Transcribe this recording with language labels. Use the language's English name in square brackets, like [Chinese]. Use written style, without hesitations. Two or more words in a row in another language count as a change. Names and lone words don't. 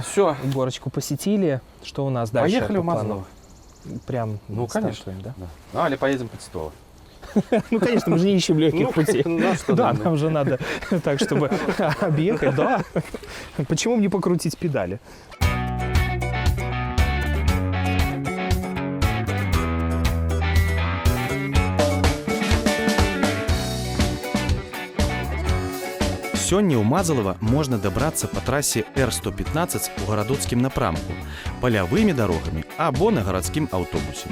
[Russian] Все. Горочку посетили. Что у нас дальше? Поехали по в плану? Мазлово. Прям Конечно. да? Ну, или поедем по Титово. Ну, конечно, мы же не ищем легких путей. Да, нам же надо так, чтобы объехать, да. Почему мне покрутить педали? [Belarusian] Сёння ў Мазалава можна дабрацца па трасе Р-115 у гарадоцкім напрамку, палявымі дарогамі або на гарадскім аўтобусе.